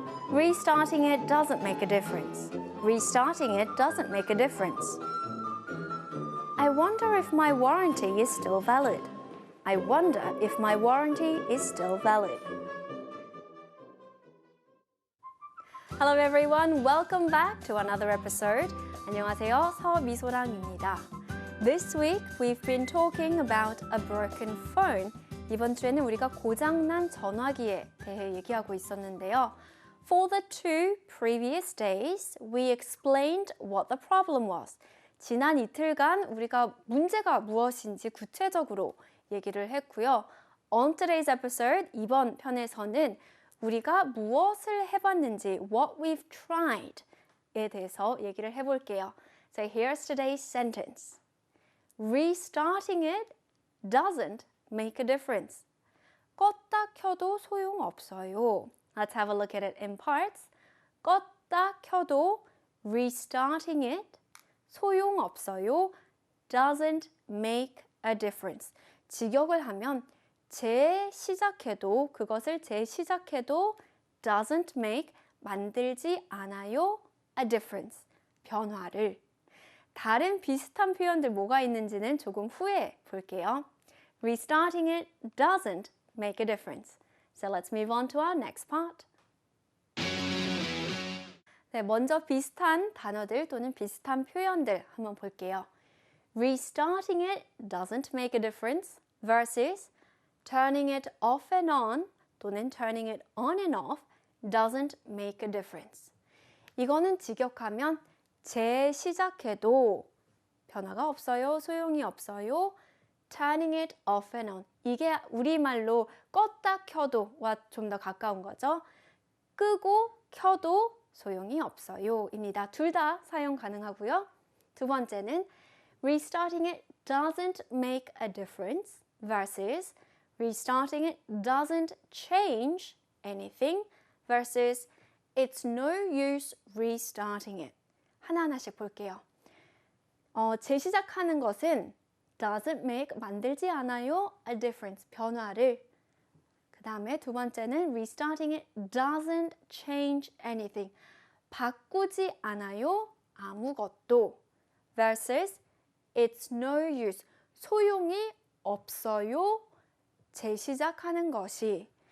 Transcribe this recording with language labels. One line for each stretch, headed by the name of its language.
English: Restarting it doesn't make a difference. Restarting it doesn't make a difference. I wonder if my warranty is still valid. I wonder if my warranty is still valid. Hello everyone, welcome back to another episode.
Korean: 안녕하세요, 서미소랑입니다.
English: This week we've been talking about a broken phone.
Korean: 이번 주에는 우리가 고장난 전화기에 대해 얘기하고 있었는데요.
English: For the two previous days, we explained what the problem was.
Korean: 지난 이틀간 우리가 문제가 무엇인지 구체적으로 얘기를 했고요.
English: On today's episode,
Korean: 이번 편에서는 우리가 무엇을 해봤는지,
English: what we've tried
Korean: 에 대해서 얘기를 해볼게요.
English: So here's today's sentence. Restarting it doesn't make a difference.
Korean: 껐다 켜도 소용없어요.
English: Let's have a look at it in parts.
Korean: 껐다 켜도
English: restarting it
Korean: 소용없어요.
English: Doesn't make a difference.
Korean: 직역을 하면 재시작해도 그것을 재시작해도
English: doesn't make
Korean: 만들지 않아요
English: a difference
Korean: 변화를 다른 비슷한 표현들 뭐가 있는지는 조금 후에 볼게요.
English: Restarting it doesn't make a difference. So let's move on to our next part.
Korean: 네, 먼저 비슷한 단어들 또는 비슷한 표현들 한번 볼게요.
English: Restarting it doesn't make a difference versus turning it off and on
Korean: 또는
English: turning it on and off doesn't make a difference.
Korean: 이거는 직역하면 재시작해도 변화가 없어요, 소용이 없어요.
English: turning it off and on.
Korean: 이게 우리말로 껐다 켜도와 좀 더 가까운 거죠. 끄고 켜도 소용이 없어요 입니다. 둘 다 사용 가능하고요. 두 번째는
English: restarting it doesn't make a difference versus restarting it doesn't change anything versus it's no use restarting it.
Korean: 하나하나씩 볼게요. 재시작하는 것은
English: doesn't make
Korean: 만들지 않아요
English: a difference
Korean: 변화를. 그 다음에 두 번째는
English: restarting it doesn't change anything
Korean: 바꾸지 않아요 아무것도
English: versus it's no use
Korean: 소용이 없어요 재시작하는 것이.